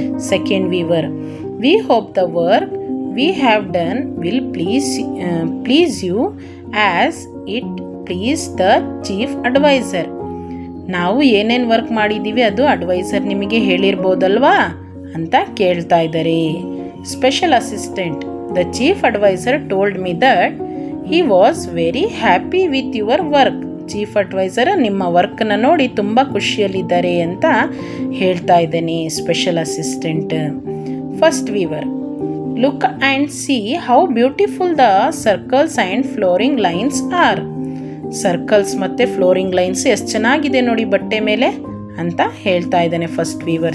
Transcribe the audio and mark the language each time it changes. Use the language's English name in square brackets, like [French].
[English] Second weaver, we hope the work we have done will please you as it please the chief adviser. [Kannada] ನಾವು ಏನೇನು work ಮಾಡಿದ್ದೀವಿ ಅದು adviser ನಿಮಗೆ ಹೇಳಿರ್ಬೋದಲ್ವಾ ಅಂತ ಕೇಳ್ತಾ ಇದ್ದಾರೆ. [English] Special assistant, the chief advisor told me that he was very happy with your work. [Kannada] Chief adviser ನಿಮ್ಮ ವರ್ಕ್ನ ನೋಡಿ ತುಂಬ ಖುಷಿಯಲ್ಲಿದ್ದಾರೆ ಅಂತ ಹೇಳ್ತಾ ಇದ್ದೇನೆ special assistant. [English] First weaver, look and see how beautiful the circles and flooring lines are. [Kannada] Circles ಮತ್ತು flooring lines ಎಷ್ಟು ಚೆನ್ನಾಗಿದೆ ನೋಡಿ ಬಟ್ಟೆ ಮೇಲೆ ಅಂತ ಹೇಳ್ತಾ ಇದ್ದಾನೆ ಫಸ್ಟ್ ವೀವರ್.